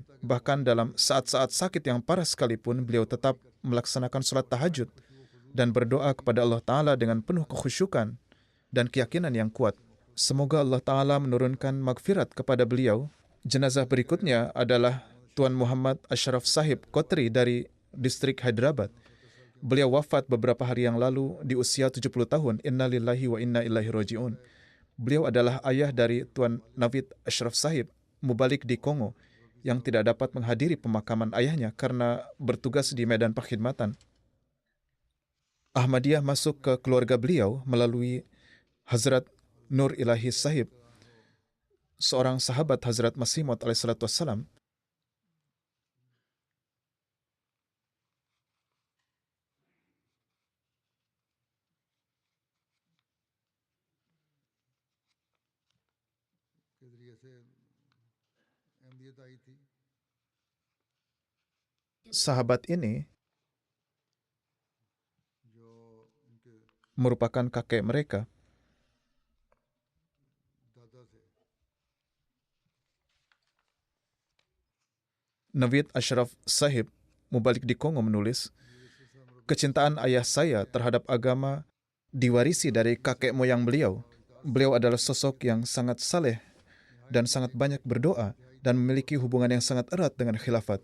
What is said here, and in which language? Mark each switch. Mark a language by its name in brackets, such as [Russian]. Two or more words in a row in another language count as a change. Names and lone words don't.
[Indonesian] Bahkan dalam saat-saat sakit yang parah sekalipun, beliau tetap melaksanakan solat tahajud dan berdoa kepada Allah Ta'ala dengan penuh kekhusyukan dan keyakinan yang kuat. Semoga Allah Ta'ala menurunkan magfirat kepada beliau. Jenazah berikutnya adalah Tuan Muhammad Ashraf Sahib Kotri dari distrik Hyderabad. Beliau wafat beberapa hari yang lalu di usia 70 tahun. [Arabic] إنا لله وإنا إليه راجعون. [Indonesian] Beliau adalah ayah dari Tuan Navid Ashraf Sahib, mubalik di Kongo, yang tidak dapat menghadiri pemakaman ayahnya karena bertugas di medan perkhidmatan. Ahmadiyah masuk ke keluarga beliau melalui Hazrat Nur Ilahi Sahib. seorang sahabat Hazrat Masih Maud [Arabic] عليه الصلاة والسلام, [Urdu] کے ذریعے سے اہمیت آئی تھی. [Indonesian] sahabat ini [Urdu] جو ان کے [Indonesian] merupakan kakek mereka. [Urdu] دادا تھے. [Indonesian] Navid Ashraf Sahib, mubalik di Kongo, menulis, kecintaan ayah saya terhadap agama diwarisi dari kakek moyang beliau. Beliau adalah sosok yang sangat saleh dan sangat banyak berdoa dan memiliki hubungan yang sangat erat dengan khilafat.